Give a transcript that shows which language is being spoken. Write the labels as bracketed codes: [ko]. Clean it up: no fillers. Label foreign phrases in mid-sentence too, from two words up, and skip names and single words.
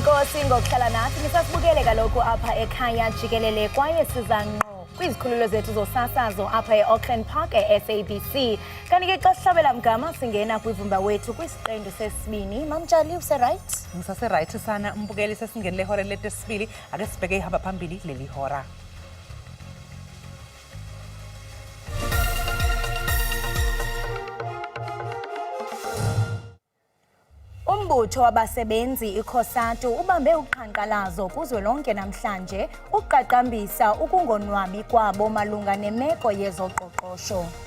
[xh] Enkosi ngokuhlala nathi nisasibukele kaloku apha ekhaya Jikelele kwaye siza ngqo kwizikhululo zethu zosasazo apha eAuckland Park SABC. Kanti ke xa sihlabela mgama singena kwivumba wethu kwisiqendu sesibini. [zu] Mamtshali use right? Ngisase right sana umbukeli sesingenile ihora lesibili ake sibheke ihamba phambili leli hora. [xh] Umbutho wabasebenzi ikhosatu ubambe uqhankqalazo kuzwelonke namhlanje uqaqambisa ukungonwabi kwabo malunga nemeko yezoqoqosho.